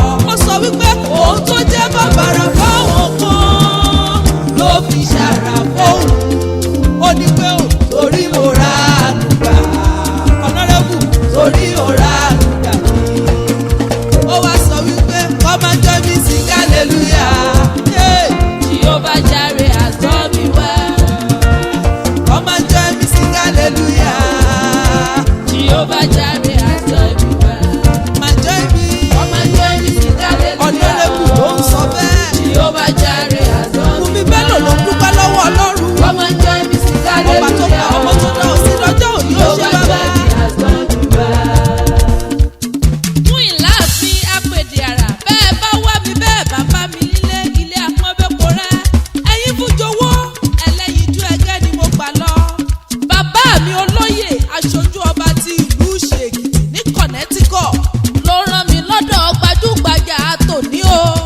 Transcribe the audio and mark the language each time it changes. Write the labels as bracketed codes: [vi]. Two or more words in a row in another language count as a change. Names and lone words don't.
[yo] Ó sọ wípé ohun tó jẹ́ bàbàrà fáwọn kan ló fi ṣàrà fóun. Ó ní pé o, torí mo ra àánú gbà. Honorable, torí o ra àánú gbà mí. Ó wá sọ wípé, [en] "Come and join me, sing hallelujah." Yeah. Jehovah Jireh has done me well. Come and join me, sing hallelujah. Jehovah Jireh has done me well. Come and join me. Come and join me, sing hallelujah. [yo] Honorable ló ń sọ bẹ́ẹ̀. [en] Jehovah Jireh has done me well. [yo] Bùnmi Bello ló dúpẹ́ lọ́wọ́ Ọlọ́run. [en] Come and join me, sing hallelujah. [yo] Ọba tó pa ọmọ tó dá òsì lọ́jọ́ òní, ó ṣe bàbá. [en] Jehovah Jireh has done me well. [yo] Fún ìláàfin apèdè àrà, bẹ́ẹ̀ bá wá mi, bẹ́ẹ̀ bá bá mi nílé, ilé àpọ́nbẹ́pọ̀ rẹ̀. Ẹ̀yin fún jọ̀wọ́, ẹlẹ́yinjú ẹgẹ́ ni mo gbà lọ. Bàbá mi olóyè, aṣojú ọba ti ìlú Ṣe Èkìtì ní Connecticut ló rán mi lọ́dọ̀ gbajúgbajà tòní o.